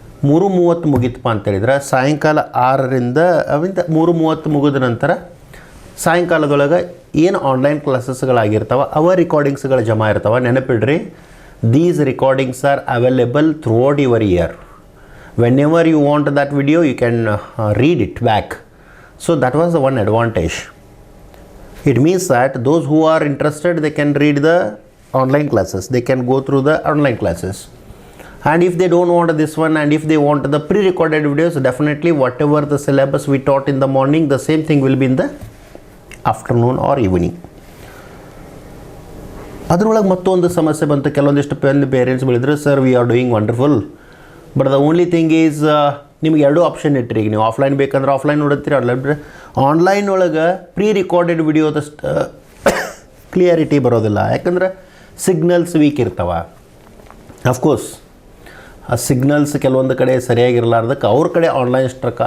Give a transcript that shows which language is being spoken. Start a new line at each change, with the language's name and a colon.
Kannada: 3:30 ಮುಗೀತಪ್ಪ ಅಂತೇಳಿದ್ರೆ ಸಾಯಂಕಾಲ 6ರಿಂದ 3:30 ಮುಗಿದ ನಂತರ ಸಾಯಂಕಾಲದೊಳಗೆ ಏನು ಆನ್ಲೈನ್ ಕ್ಲಾಸಸ್ಗಳಾಗಿರ್ತಾವೆ ಅವ ರಿಕಾರ್ಡಿಂಗ್ಸ್ಗಳು ಜಮಾ ಇರ್ತಾವೆ.
English: ನೆನಪಿಡ್ರಿ, these recordings are available throughout your year. Whenever you want that video you can read it back. So that was the one advantage. It means that those who are interested, they can read the online classes. They can go through the online classes. And if they don't want this one, and if they want the pre-recorded videos, definitely whatever the syllabus we taught in the morning, the same thing will be in the afternoon or evening.
Kannada: ಅದರೊಳಗೆ ಮತ್ತೊಂದು ಸಮಸ್ಯೆ ಬಂತು. ಕೆಲವೊಂದಿಷ್ಟು parents ಹೇಳಿದ್ರು,
English: sir we are doing wonderful, but the only thing is
Kannada: ನಿಮ್ಗೆ 2 option ಇಟ್ಟಿರಿ. ಈಗ ನೀವು ಆಫ್ಲೈನ್ ಬೇಕಂದ್ರೆ ಆಫ್ಲೈನ್ ನೋಡುತ್ತೀರಿ, ಆನ್ಲೈನ್ ಒಳಗೆ ಪ್ರೀ ರಿಕಾರ್ಡೆಡ್ ವಿಡಿಯೋದಷ್ಟು ಕ್ಲಿಯರಿಟಿ ಬರೋದಿಲ್ಲ. ಯಾಕಂದ್ರೆ ಸಿಗ್ನಲ್ಸ್ ವೀಕ್ ಇರ್ತಾವೆ. ಅಫ್ಕೋರ್ಸ್ ಆ ಸಿಗ್ನಲ್ಸ್ ಕೆಲವೊಂದು ಕಡೆ ಸರಿಯಾಗಿರಲಾರ್ದಕ್ಕೆ ಅವ್ರ ಕಡೆ ಆನ್ಲೈನ್ ಸ್ಟ್ರಕ್.